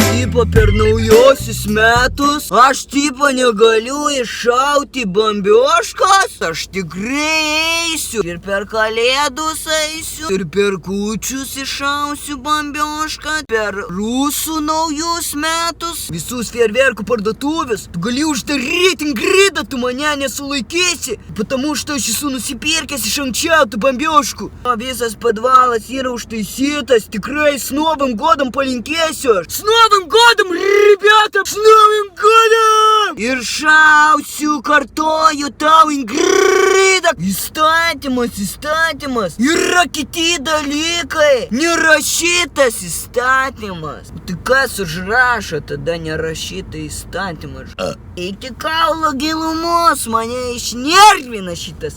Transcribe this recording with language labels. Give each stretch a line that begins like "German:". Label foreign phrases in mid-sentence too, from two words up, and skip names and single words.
Lithuanian: tipo per naujosius metus aš tipo negaliu iššauti bambioškos, aš tikrai eisiu. Ir per kalėdus eisiu, ir per kūčius iššausiu bambiošką, per rusų naujus metus, visus fejerverkų parduotuvės. Tu gali uždaryti Ingrida, tu mane nesulaikysi,
Russian: потому что
Lithuanian: aš esu nusipirkęs iš anksčiau tų bambioškų. Visas подвалas yra užtaisytas, tikrai
Russian: с Новым годом
Lithuanian: palinkėsiu aš.
Russian: С Новым годом, ребята, с Новым годом!
Lithuanian: Ir šausiu, kartoju tau, Ingrida. Įstatymas. Yra kiti dalykai. Nerašytas įstatymas. Tai kas užrašo tada nerašytą įstatymą? Iki kaulo gilumos mane išnervina šitas.